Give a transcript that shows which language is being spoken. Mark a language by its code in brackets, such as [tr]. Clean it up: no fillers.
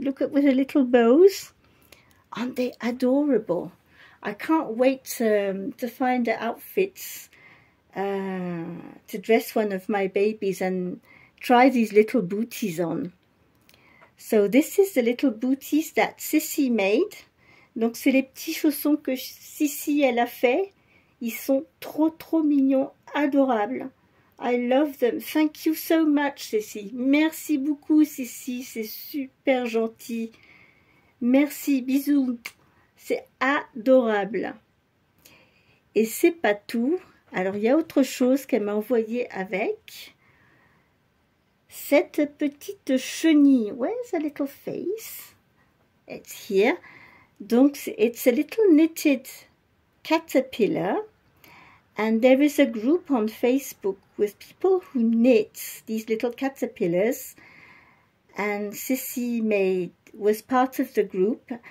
[en] Look at with the little bows. Aren't they adorable? I can't wait to find the outfits. To dress one of my babies and try these little booties on. So this is the little booties that Sissi made. [fr] Donc c'est les petits chaussons que Sissi elle a fait. Ils sont trop mignons, adorables. [en] I love them. Thank you so much, Sissi. [fr] Merci beaucoup, Sissi. C'est super gentil. Merci, bisous. C'est adorable. Et c'est pas tout. Alors, il y a autre chose qu'elle m'a envoyé avec cette petite chenille. [en] Where's the little face? It's here. Donc, it's a little knitted caterpillar. And there is a group on Facebook with people who knit these little caterpillars. And Sissi was part of the group.